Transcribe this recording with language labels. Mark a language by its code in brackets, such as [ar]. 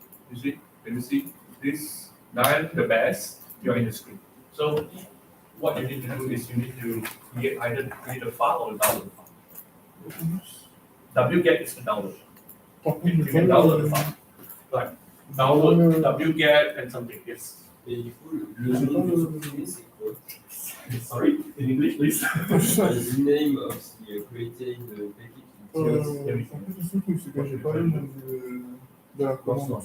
[en] You see? Can you see this? Nine, the best. You are in the screen. So what you need to do is you need to either create a file or download a file. wget is the download. You can download the file. Like download wget and something. Yes. [fr] Et du coup, le nom de ce fichier, c'est quoi? [en] Sorry, in English, please. The name of the created package. [fr] En fait, le truc, c'est que j'ai pas le nom de la commande.